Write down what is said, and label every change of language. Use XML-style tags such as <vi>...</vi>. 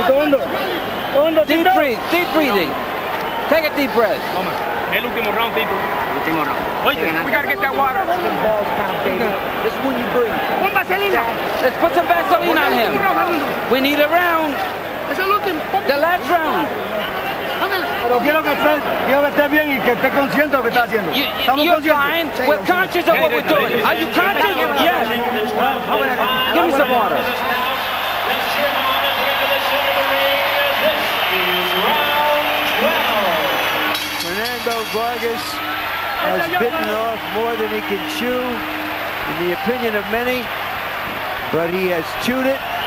<en>Deep breathing. Take a deep breath.</en> <es>El último round,</es> <en>Tito. We got to get that water. This is when you breathe.</en> <es>Pon vaselina.</es> <en>Let's put some Vaseline on him. We need a round.</en> <es>Es el último.</es> <en>The last round.</en> <es>Pero quiero que esté bien y que esté consciente de lo que está haciendo.</es> <en>You're fine. We're conscious of what we're doing. Are you conscious? Yes. Give me some water. Fernando Vargas has bitten off more than he can chew, in the opinion of many, but he has chewed it.</en>